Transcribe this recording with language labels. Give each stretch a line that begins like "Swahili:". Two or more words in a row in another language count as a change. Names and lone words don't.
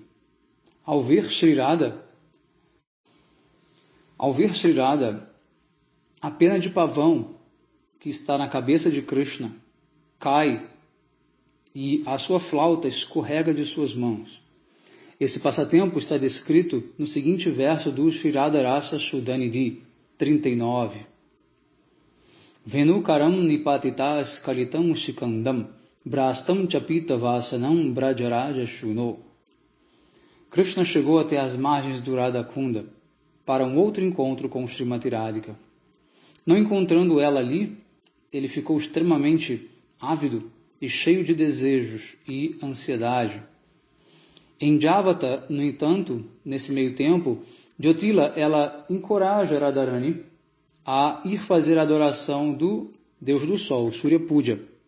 Portuguese: Ao ver Shri Radha, a pena de pavão que está na cabeça de Krishna cai e a sua flauta escorrega de suas mãos. Esse passatempo está descrito no seguinte verso do Shriradharasa Shuddhanidhi 39.
Sanskrit: वेणु करान् निपतित स्खलितं शिखण्डं भ्रष्टं च पीत वसनं व्रजराज सूनोः.
Portuguese: Krishna chegou até as margens do Radhakunda para um outro encontro com Srimati Radhika. Não encontrando ela ali, ele ficou extremamente ávido e cheio de desejos e ansiedade. Em Javata, no entanto, nesse meio tempo, Jyotila, ela encoraja Radharani a ir fazer a adoração do Deus do Sol, Surya Puja.